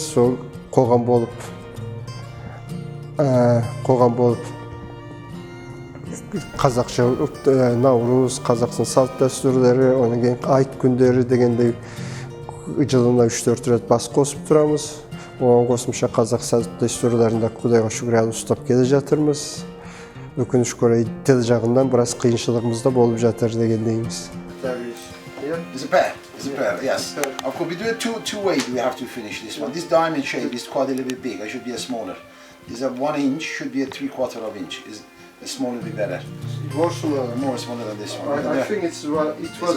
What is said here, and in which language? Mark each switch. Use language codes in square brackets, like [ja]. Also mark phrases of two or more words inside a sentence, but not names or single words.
[kk] Сол қоғам болып қазақша Наурыз, Қазақстан салт дәстүрлері, оның кейін айт күндері дегендей жылына 3-4 рет бас қосып тұрамыз. Оған қосымша қазақ салт дәстүрлерінде Құдайға шүкір әлі ұстап келе жатырмыз. Өкінішке орай тіл жағынан біраз қиыншылығымыз да болып жатыр дегендейміз. [en] It's a pair. It's a pair. Yes. Of course, we do it two ways. We have to finish this one. This diamond shape is quite a little bit big. It should be a smaller. This a 1 inch should be a 3/4 of inch. Is a smaller be better. More smaller. More smaller than this one. I think it was